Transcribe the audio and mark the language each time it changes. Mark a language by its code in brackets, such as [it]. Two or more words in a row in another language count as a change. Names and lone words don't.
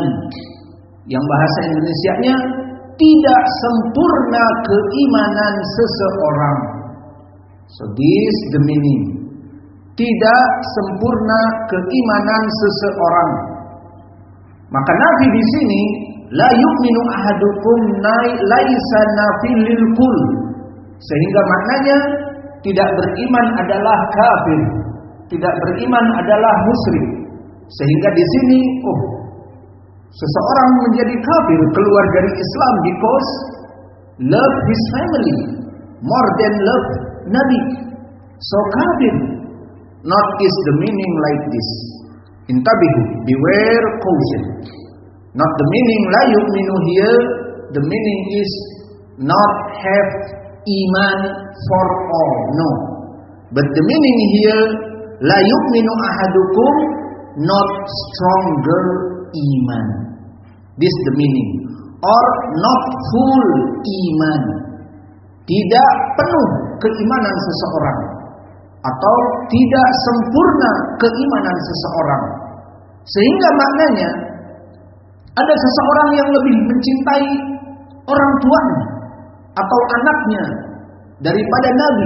[id] Yang bahasa Indonesianya tidak sempurna keimanan seseorang. [en] So this the meaning. [id] Tidak sempurna keimanan seseorang. Maka nafi di sini [ar] لا يؤمن أحدكم ليس نفي للكل, [id] sehingga maknanya tidak beriman adalah kafir, tidak beriman adalah musyrik. Sehingga di sini seseorang menjadi kafir, keluar dari Islam [en] because love his family more than love Nabi. So kafir, not is the meaning like this. Intabihu, beware, caution. Not the meaning [ar] لا يؤمن [en] here, the meaning is not have iman for all. No. But the meaning here, [ar] لا يؤمن أحدكم, [en] not stronger iman. This the meaning. Or not full iman. [id] Tidak penuh keimanan seseorang. Atau tidak sempurna keimanan seseorang. Sehingga maknanya, ada seseorang yang lebih mencintai orang tuanya atau anaknya daripada Nabi.